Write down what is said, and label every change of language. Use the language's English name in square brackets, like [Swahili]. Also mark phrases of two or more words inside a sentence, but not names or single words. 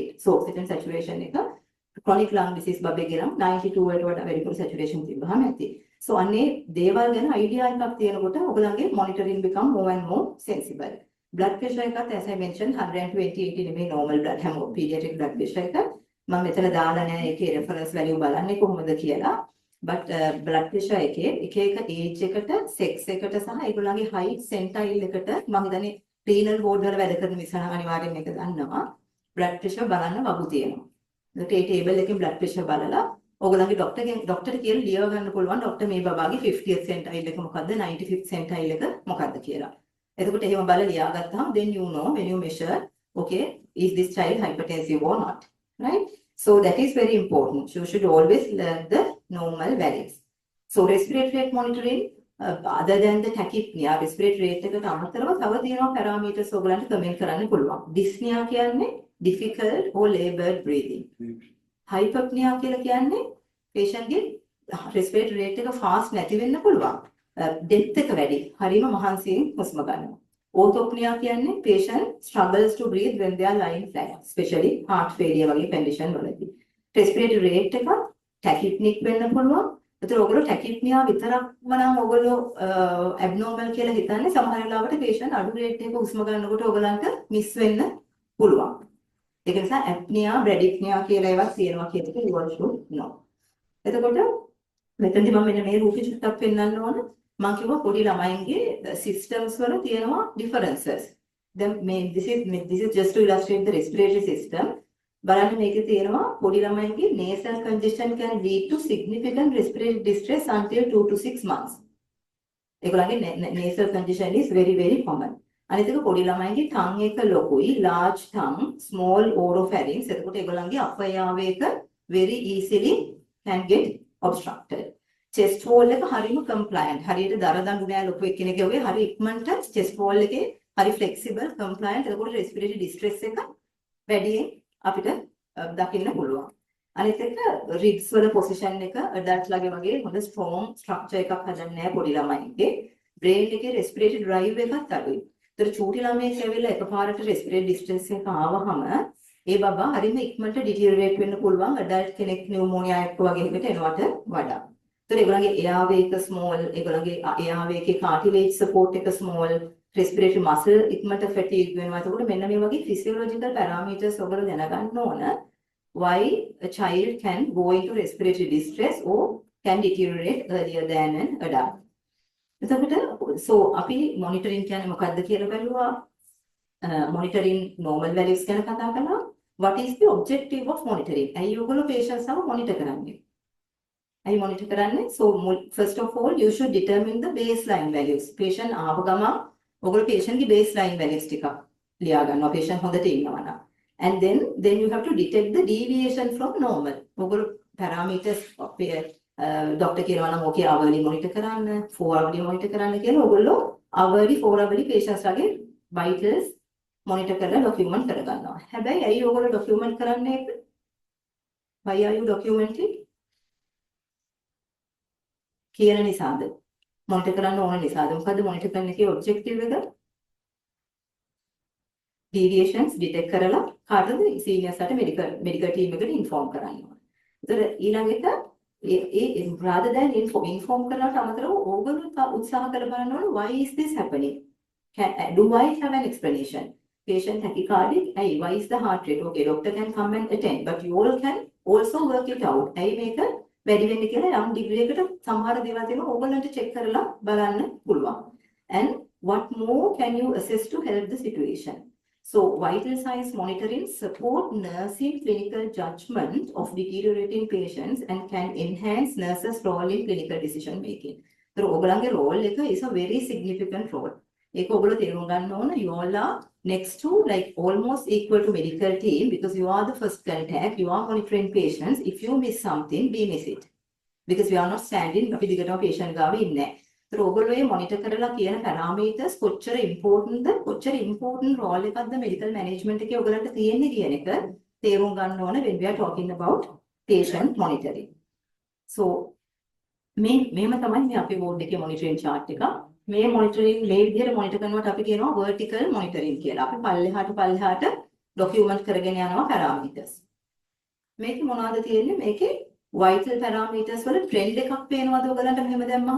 [English] So oxygen saturation [Sinhala] එක [English] chronic lung disease [Sinhala] බබේගේ නම් 92 වලට වඩා වැඩි saturation තිබ්බහම ඇති. [English] So [Sinhala] අන්නේ දේවල් ගැන [English] idea [Sinhala] එකක් තියෙනකොට ඔයගලගේ [English] monitoring become more and more sensible. Blood pressure එකත් as I mentioned 120/80 නෙමෙයි normal blood හැම pediatric blood pressure එක. [Sinhala] මම මෙතන දාලා නැහැ ඒකේ reference value බලන්නේ කොහොමද කියලා. [English] But blood pressure [Sinhala] එකේ එක age එකට sex එකට සහ ඒගොල්ලන්ගේ [English] height centile [Sinhala] එකට මම හිතන්නේ [English] renal board [Sinhala] වල වැඩ කරන නිසා නම් අනිවාර්යෙන් මේක දන්නවා. [English] blood pressure [Sinhala] බලන්න වගු තියෙනවා. ඒකට ඒ table එකෙන් [English] blood pressure [Sinhala] බලලා ඕගොල්ලන්ගේ ડોක්ටර්ට කියලා ලියව ගන්න පුළුවන් ડોක්ටර් මේ බබාගේ [English] 50th centile [Sinhala] එක මොකද්ද [English] 95th centile [Sinhala] එක මොකද්ද කියලා. එතකොට එහෙම බලලා ලියාගත්තාම [English] then you know when you measure okay is this child hypertensive or not, right? So that is very important. You should always learn the normal values. So respiratory rate monitoring other than the tachypnea respiratory rate [Sinhala] එකට අමතරව තව තියෙනවා [English] parameters [Sinhala] ඔයගලන්ට කමෙන්ට් කරන්න පුළුවන්. [English] dyspnea කියන්නේ difficult or labored breathing. [Sinhala] Hypopnea කියලා කියන්නේ patient ගේ [English] respiratory rate [Sinhala] එක fast නැති වෙන්න පුළුවන්. depth එක වැඩි. හරිම මහන්සියෙන් හුස්ම ගන්නවා. [English] Orthopnea කියන්නේ patient struggles to breathe when they are lying flat, especially heart failure වගේ condition වලදී. Respiratory rate [Sinhala] එක tachypnic වෙන්න පුළුවන්. ඒතර ඔයගොල්ලෝ tachypnea විතරක්ම නම් ඔයගොල්ලෝ abnormal කියලා හිතන්නේ සමහර වෙලාවට patient අඩු rate එකක හුස්ම ගන්නකොට ඔයගලන්ට miss වෙන්න පුළුවන්. ඒක නිසා apnea, bradypnea කියලා ඒවා තියෙනවා කියන එක [English] you should know. [Sinhala] එතකොට මෙතනදී මම මෙන්න මේ රූපේ චුට්ටක් පෙන්වන්න ඕන. මම කිව්වා පොඩි ළමයින්ගේ systems වල තියෙනවා differences. [English] Then this is just to illustrate the respiratory system. [Sinhala] බලන්න මේකේ තියෙනවා පොඩි ළමයින්ගේ [English] nasal congestion can lead to significant respiratory distress until 2 to 6 months. ඒගොල්ලන්ගේ nasal congestion is very very common. [Sinhala] අනිත් එක පොඩි ළමයින්ගේ tongue එක ලොකුයි, [English] large tongue, small oropharynx. එතකොට ඒගොල්ලන්ගේ upper airway එක very easily can get obstructed. chest wall [Sinhala] එක හරිම compliant. හරියට දර දඬු නෑ ලොකු එක්කෙනෙක්ගේ වගේ හරි ඉක්මනට [English] chest wall [Sinhala] එකේ හරි [English] flexible compliant. [Sinhala] එතකොට respiratory distress එක වැඩියෙන් අපිට දකින්න පුළුවන්. අනිත් එක ribs වල position එක adult ලගේ වගේ හොඳ [English] strong structure [Sinhala] එකක් හදන්නේ නැහැ පොඩි ළමයින්ගේ. brain එකේ [English] respiratory drive [Sinhala] එකත් අඩුයි. ඒතර චූටි ළමයෙක් ඇවිල්ලා එකපාරට [English] respiratory distress [Sinhala] එක ආවහම ඒ බබා හරිම ඉක්මනට deteriorate වෙන්න පුළුවන් adult කෙනෙක් pneumonia එකක් වගේ එකකට එනවට වඩා. ඒතර ඒගොල්ලන්ගේ airway එක small, ඒගොල්ලන්ගේ airway එකේ [English] cartilage support [Sinhala] එක small, [English] respiratory muscle [Sinhala] ඉක්මනට fatigue වෙනවා. එතකොට මෙන්න මේ වගේ [English] physiological parameters [Sinhala] ඔයගොල්ලෝ දැනගන්න ඕන [English] why a child can go into respiratory distress or can deteriorate earlier than an adult. [Sinhala] එතකොට so අපි monitoring කියන්නේ මොකක්ද කියලා බලුවා. [English] Monitoring normal values [Sinhala] ගැන කතා කළා. [English] What is the objective of monitoring? [Sinhala] ඇයි ඔයගොල්ලෝ patients ව monitor කරන්නේ? ඇයි monitor කරන්නේ? [English] So first of all you should determine the baseline values. [Sinhala] Patient ආව ගමන් ඔයගොල්ලෝ patient ගේ [English] baseline values [Sinhala] ටික ලියා ගන්නවා. patient හොඳට ඉන්නවා නම්. [English] And then you have to detect the deviation from normal. [Sinhala] ඔයගොල්ලෝ parameters doctor කියනවා නම් [English] okay hourly monitor [Sinhala] කරන්න, [English] 4 hourly monitor [Sinhala] කරන්න කියලා ඔයගොල්ලෝ [English] hourly 4 hourly patients [Sinhala] වගේ vitals monitor කරලා document කරගන්නවා. හැබැයි ඇයි ඔයගොල්ලෝ document කරන්නේ ඒක? [English] Why are you documenting? [Sinhala] කියන නිසාද? monitor කරන්න ඕන නිසාද? මොකද්ද monitor කරන්න එකේ objective එක? deviations detect කරලා කාටද seniors ට [English] medical team [Sinhala] එකට inform කරන්න ඕන. ඒතර ඊළඟට [English] rather than inform [Sinhala] කරනවට අමතරව ඕගොල්ලෝ උත්සාහ කරලා බලන්න ඕන [English] why is this happening? Do I have an explanation? Patient tachycardic, why is the heart rate? Okay, doctor can come and attend, but you all can also work it out. [Sinhala] මේක වැඩි වෙන්න කියලා යම් degree එකකට සමහර දේවල් තියෙනවා ඕගොල්ලන්ට check කරලා බලන්න පුළුවන්. [English] And what more can you assess to help the situation? So vital signs monitoring support nursing clinical judgment of deteriorating patients and can enhance nurses' role in clinical decision making. So ඔයගොල්ලන්ගේ role එක is a very significant role. [Sinhala] ඒක ඔයගොල්ලෝ තේරුම් ගන්න ඕන [English] you all are next to like almost equal to medical team because you are the first contact, you are monitoring patients. If you miss something, we miss it. Because we are not standing [Sinhala] අපි දිගටම patient ගාව ඉන්නේ. ඒතර ඔයගොල්ලෝ මේ monitor කරලා කියන parameters කොච්චර important ද කොච්චර important role එකක්ද [English] medical management [Sinhala] එකේ ඔයගලන්ට තියෙන්නේ කියන එක තේරුම් ගන්න ඕන [English] when we are talking about patient monitoring. [Sinhala] So මේම තමයි මේ අපේ ward එකේ [English] monitoring chart [Sinhala] එක. මේ monitoring මේ විදිහට monitor කරනකොට අපි කියනවා [English] vertical monitoring [Sinhala] කියලා. අපි පල්ලෙහාට document කරගෙන යනවා parameters. මේක මොනවද තියෙන්නේ? මේකේ [English] vital parameters [Sinhala] වල trend එකක් පේනවද ඔයගලන්ට මෙහෙම දැම්මහම?